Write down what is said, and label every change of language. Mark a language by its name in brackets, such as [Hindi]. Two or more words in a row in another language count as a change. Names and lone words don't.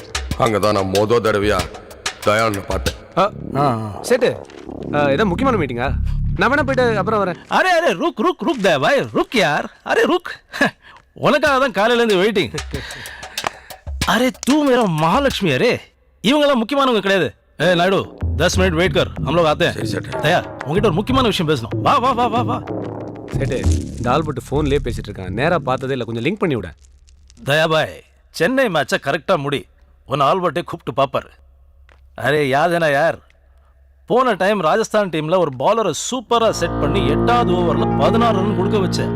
[Tamil] அங்கதான் நான் மொத தடவையா தயாளனை பார்த்தேன். சேட்டு, ஏதோ முக்கியமான மீட்டிங்கா? நான் வேணா போயிட்டு அப்புறம் வரேன். [Hindi] अरे अरे रुक रुक रुक दे भाई, रुक यार. अरे रुक, [Tamil] உனக்காக தான் காலையிலேருந்து வெயிட்டிங். [Hindi] अरे तू मेरा महालक्ष्मी. [Tamil] அரே இவங்கெல்லாம் முக்கியமானவங்க கிடையாது. [Hindi] ஏ நாயுடு, 10 मिनट वेट कर, हम लोग आते हैं. [Tamil] தயார், உங்ககிட்ட ஒரு முக்கியமான விஷயம் பேசணும். வா வா வா வா வா. சேட்டு, இந்த ஆல்பர்ட் ஃபோன்லேயே பேசிட்டு இருக்கான். நேராக பார்த்ததே இல்லை, கொஞ்சம் லிங்க் பண்ணி விட. தயா பாய், சென்னை மேட்சை கரெக்டாக முடி. உன் ஆல்பர்ட்டே கூப்பிட்டு பார்ப்பார். [Hindi] अरे याद है ना यार, [Tamil] போன டைம் ராஜஸ்தான் டீமில் ஒரு பாலரை சூப்பராக செட் பண்ணி 8வது ஓவரில் 16 ரன் கொடுக்க வச்சேன்.